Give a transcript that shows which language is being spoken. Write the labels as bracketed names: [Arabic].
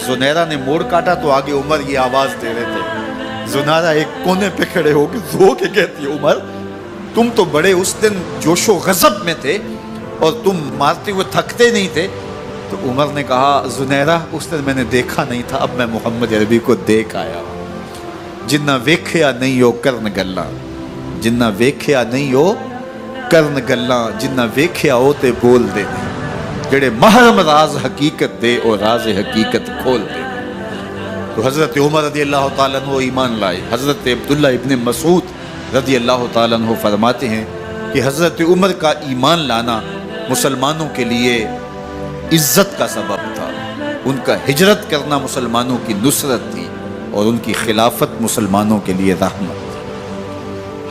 [Urdu] زنیرہ نے موڑ کاٹا تو آگے عمر یہ آواز دے رہے تھے. زنیرہ ایک کونے پہ کھڑے ہو کے رو کے کہتی ہے عمر تم تو بڑے اس دن جوش و غضب میں تھے اور تم مارتے ہوئے تھکتے نہیں تھے. تو عمر نے کہا زنیرہ اس دن میں نے دیکھا نہیں تھا، اب میں محمد عربی کو دیکھ آیا ہوں. [Punjabi] جنہ ویکھیا نہیں ہو کرن گلاں، جنہ ویکھیا نہیں ہو کرن گلاں، جنہ ویکھیا ہو تے بول دے جڑے محرم راز حقیقت دے اور راز حقیقت کھول دے. [Urdu] تو حضرت عمر رضی اللہ تعالیٰ عنہ ایمان لائے. حضرت عبداللہ ابن مسعود رضی اللہ تعالیٰ عنہ فرماتے ہیں کہ حضرت عمر کا ایمان لانا مسلمانوں کے لیے عزت کا سبب تھا. ان کا ہجرت کرنا مسلمانوں کی نصرت تھی اور ان کی خلافت مسلمانوں کے لیے رحمت تھی.